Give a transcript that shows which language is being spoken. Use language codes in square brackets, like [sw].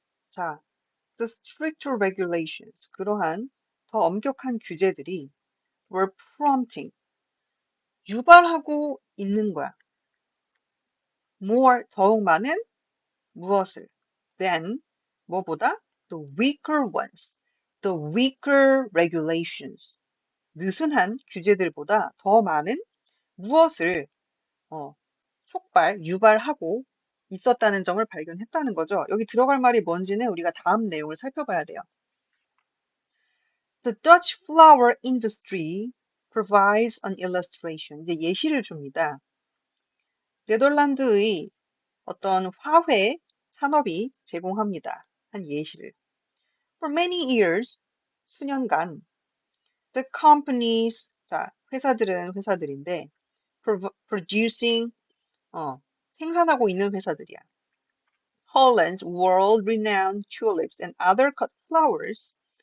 [en] 자, the stricter regulations. [ko] 그러한 더 엄격한 규제들이 [en] were prompting. [ko] 유발하고 있는 거야. more, 더욱 많은 무엇을? [en] than, [ko] 뭐보다? [en] the weaker ones. the weaker regulations. [ko] 느슨한 규제들보다 더 많은 무엇을 유발하고 있었다는 점을 발견했다는 거죠. 여기 들어갈 말이 뭔지는 우리가 다음 내용을 살펴봐야 돼요. [en] The Dutch flower industry provides an illustration. [ko] 이제 예시를 줍니다. 네덜란드의 어떤 화훼 산업이 제공합니다. 한 예시를. [en] For many years, [ko] 수년간, [en] the companies, [ko] 자, 회사들인데, producing, 생산하고 있는 회사들이야. [en] Holland's world-renowned tulips and other cut flowers.